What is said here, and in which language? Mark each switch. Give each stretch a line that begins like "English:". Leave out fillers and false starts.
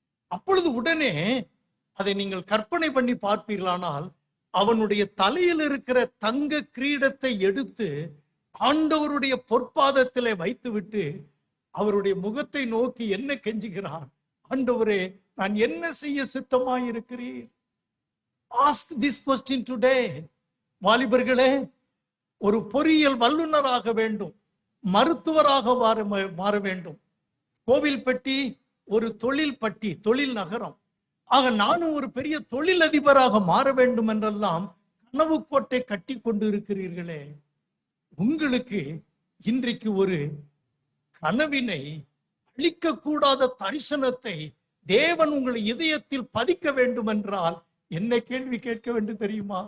Tamil: அப்பொழுது உடனே அதை நீங்கள் கற்பனை பண்ணி பார்ப்பீர்களானால், அவனுடைய தலையில் இருக்கிற தங்க கிரீடத்தை எடுத்து ஆண்டவருடைய பொற்பாதத்திலே வைத்துவிட்டு அவருடைய முகத்தை நோக்கி என்ன கெஞ்சுகிறான்? ஆண்டவரே, நான் என்ன செய்ய சித்தமாய் இருக்கிறீர்?
English: Ask this question today.
Tamil: வாலிபர்களே, ஒரு பொறியியல் வல்லுநராக வேண்டும், மருத்துவராக மாற வேண்டும். கோவில்பட்டி ஒரு தொழில் பட்டி, தொழில் நகரம். ஆக நானும் ஒரு பெரிய தொழிலதிபராக மாற வேண்டும் என்றெல்லாம் கனவு கோட்டை கட்டி கொண்டு இருக்கிறீர்களே, உங்களுக்கு இன்றைக்கு ஒரு கனவினை அழிக்கக்கூடாத தரிசனத்தை தேவன் உங்களை இதயத்தில் பதிக்க வேண்டும் என்றால் என்ன கேள்வி கேட்க வேண்டும் தெரியுமா?